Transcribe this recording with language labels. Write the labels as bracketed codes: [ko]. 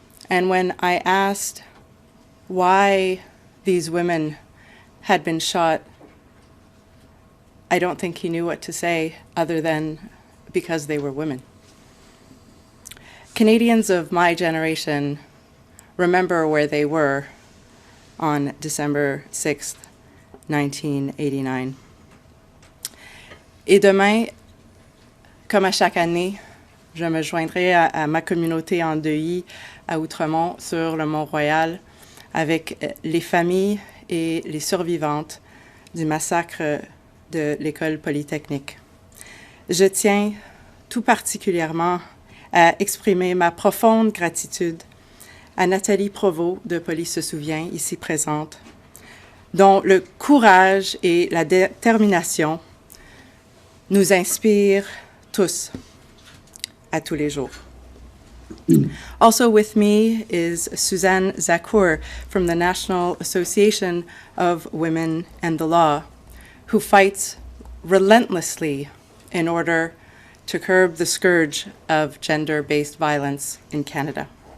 [en] And when I asked why these women had been shot, I don't think he knew what to say other than because they were women. Canadians of my generation remember where they were on December 6th, 1989. [fr] Et demain, comme à chaque année, je me joindrai à ma communauté en deuil à Outremont sur le Mont-Royal avec les familles et les survivantes du massacre de l'École Polytechnique. Je tiens tout particulièrement à exprimer ma profonde gratitude à Nathalie Provost de Police se souvient, ici présente, dont le courage et la détermination nous inspirent tous, à tous les jours. [en] Also with me is Suzanne Zakour from the National Association of Women and the Law, who fights relentlessly in order to curb the scourge of gender-based violence in Canada.